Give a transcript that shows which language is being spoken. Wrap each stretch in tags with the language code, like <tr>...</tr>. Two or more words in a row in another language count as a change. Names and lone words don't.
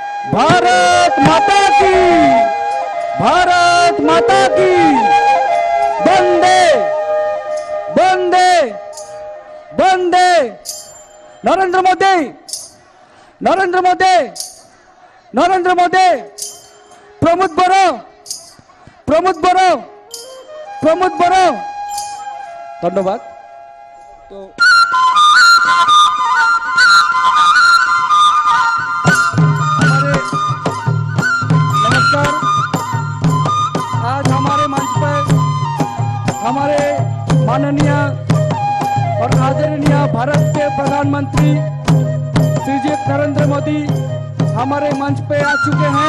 <hi>भारत माता की, भारत माता की, वंदे वंदे वंदे। नरेंद्र मोदी, नरेंद्र मोदी, नरेंद्र मोदी। प्रमोद बरो, प्रमोद बरो, प्रमोद बरो। धन्यवाद। तो आज हमारे मंच पर हमारे माननीय और आदरणीय भारत के प्रधानमंत्री श्री नरेंद्र मोदी हमारे मंच पे आ चुके हैं।</hi>